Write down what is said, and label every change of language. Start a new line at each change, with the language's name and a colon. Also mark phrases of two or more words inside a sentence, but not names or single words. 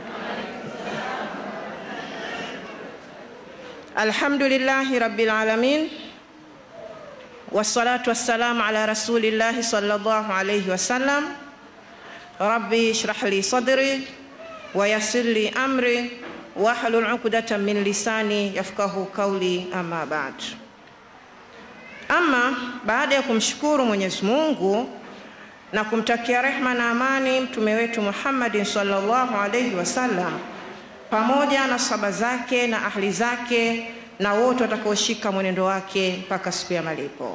Arabic: الحمد لله رب العالمين. والصلاة والسلام على رسول الله صلى الله عليه وسلم. رب اشرح لي صدري ويسر لي أمري واحلل عقدة من لساني يفقهوا قولي أما بعد.
Swahili: Ama baada ya kumshukuru Mwenyezi Mungu na kumtakia rehma na amani mtume wetu Muhammad
Arabic: صلى الله عليه وسلم
Swahili: pamoja na sahaba zake na ahli zake na wote watakaoshika mwenendo wake mpaka siku ya malipo.